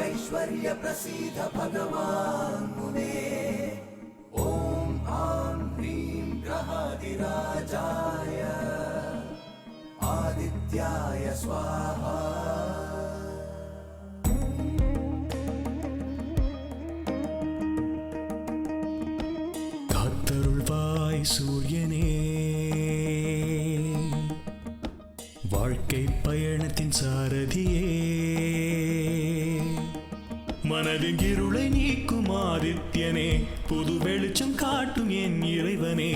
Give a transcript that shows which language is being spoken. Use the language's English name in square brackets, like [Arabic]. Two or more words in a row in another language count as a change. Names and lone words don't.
[Sanskrit] ऐश्वर्य प्रसीद भगवान् मुने। ॐ आं ह्रीं ग्रहादिराजाय आदित्याय स्वाहा। [Tamil] காத்தருள்வாய் சூரியனே, வாழ்க்கை பயணத்தின் சாரதியே, மனதின் இருளை நீக்கும் ஆதித்யனே, புது வெளிச்சம் காட்டும் என் இறைவனே.